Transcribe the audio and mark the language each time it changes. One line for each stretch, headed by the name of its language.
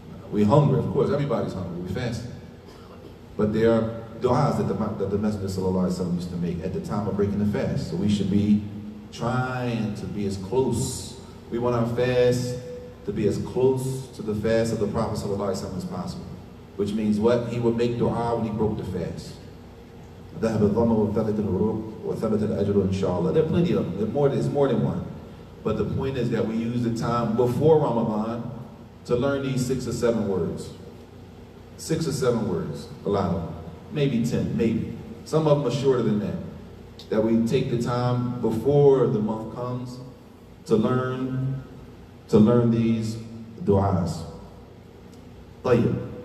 English: We're hungry, of course, everybody's hungry, we're fasting. But there are du'as that the Messenger sallallahu alaihi wasallam used to make at the time of breaking the fast. So we should be trying to be as close. We want our fast to be as close to the fast of the Prophet sallallahu alaihi wasallam as possible. Which means what? He would make dua when he broke the fast.
Arabic: ذهب الظمأ وابتغت العروق وثبت الأجر إن شاء الله.
English: There are plenty of them. There's more than one. But the point is that we use the time before Ramadan to learn these 6 or 7 words. 6 or 7 words, a lot of them. Maybe 10, maybe. Some of them are shorter than that. That we take the time before the month comes to learn these du'as.
Arabic: طيب.